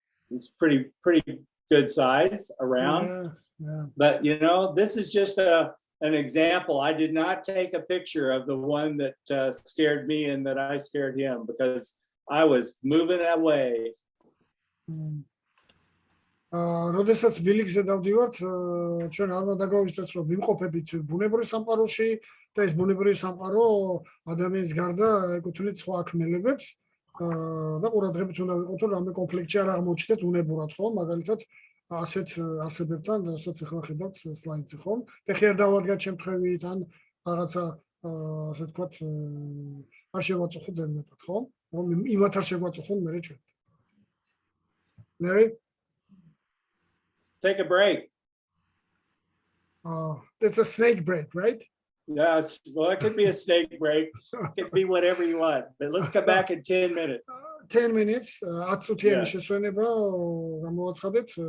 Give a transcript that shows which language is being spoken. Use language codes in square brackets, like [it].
[en] It's pretty good size around. Yeah. But you know, this is just an example. I did not take a picture of the one that scared me and that I scared him because I was moving away. [ka] როდესაც ბილიკზე დავდივართ, ჩვენ არ უნდა დაგვაუწყდეს, რომ ვიმყოფებით ბუნებრივ სამყაროში და ეს ბუნებრივი სამყარო ადამიანის გარდა ეკუთვნით სხვა ქმელებებს და ყურადღებით უნდა ვიყოთ, რომ რამე კონფლიქტი არ აღმოჩნდეთ უნებურად, ხო? მაგალითად, ასეთ არსებებთან, რასაც ახლა ხედავთ სლაიდზე, ხო? ფეხი არ დავადგათ შემთხვევით ან რაღაცა ასე ვთქვათ, არ შევაწუხოთ ზედმეტად, ხო? რომ იმათ არ შეგვაწუხონ მერე ჩვენ. [en] Larry? Take a break. It's a snake break, right? Yes, well, it could be a snake break. It could be whatever you want. But let's come back in 10 minutes. 10 minutes. [ka] 10 წუთიანი [en] Yes. [ka] შესვენება გამოვაცხადეთ.